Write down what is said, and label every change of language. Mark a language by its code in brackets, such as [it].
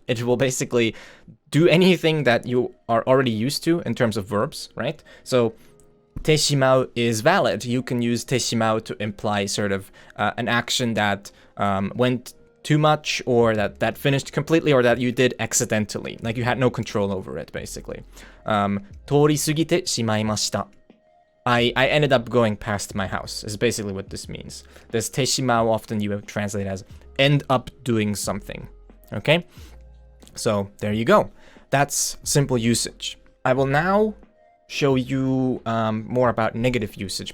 [en] It will basically do anything that you are already used to in terms of verbs, right? So teshimau is valid. You can use teshimau to imply sort of an action that went too much, or that finished completely, or that you did accidentally. Like you had no control over it, basically. [ja] 通り過ぎてしまいました. [en] I ended up going past my house, is basically what this means. This teshimao often you translate as end up doing something. Okay? So there you go. That's simple usage. I will now show you more about negative usage.